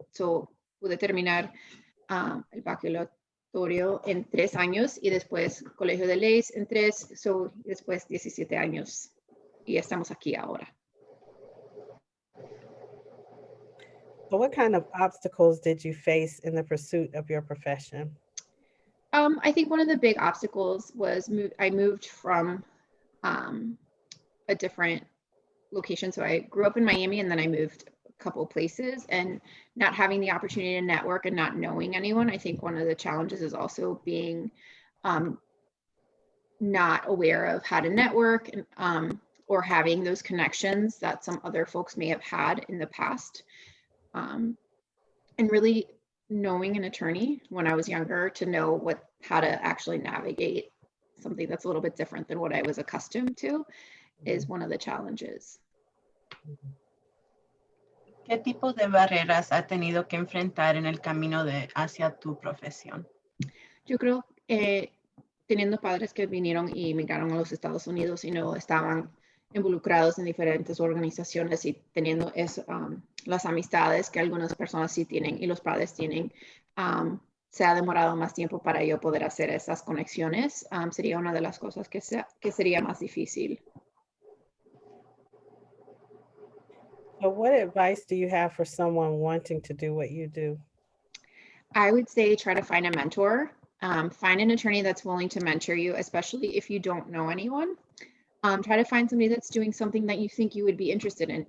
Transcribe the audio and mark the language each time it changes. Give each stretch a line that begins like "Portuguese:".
Spanish: So pude terminar el bachillerato en 3 años y después colegio de leyes en 3, so después 17 años. Y estamos aquí ahora.
English: So what kind of obstacles did you face in the pursuit of your profession? I think one of the big obstacles was I moved from a different location. So I grew up in Miami and then I moved a couple of places, and not having the opportunity to network and not knowing anyone. I think one of the challenges is also being not aware of how to network and or having those connections that some other folks may have had in the past. And really knowing an attorney when I was younger to know how to actually navigate something that's a little bit different than what I was accustomed to is one of the challenges.
Spanish: ¿Qué tipo de barreras ha tenido que enfrentar en el camino hacia tu profesión? Yo creo que teniendo padres que vinieron y emigraron a los Estados Unidos y no estaban involucrados en diferentes organizaciones y teniendo las amistades que algunas personas sí tienen y los padres tienen, se ha demorado más tiempo para yo poder hacer esas conexiones. Sería una de las cosas que sería más difícil.
English: So what advice do you have for someone wanting to do what you do? I would say try to find a mentor. Find an attorney that's willing to mentor you, especially if you don't know anyone. Try to find somebody that's doing something that you think you would be interested in.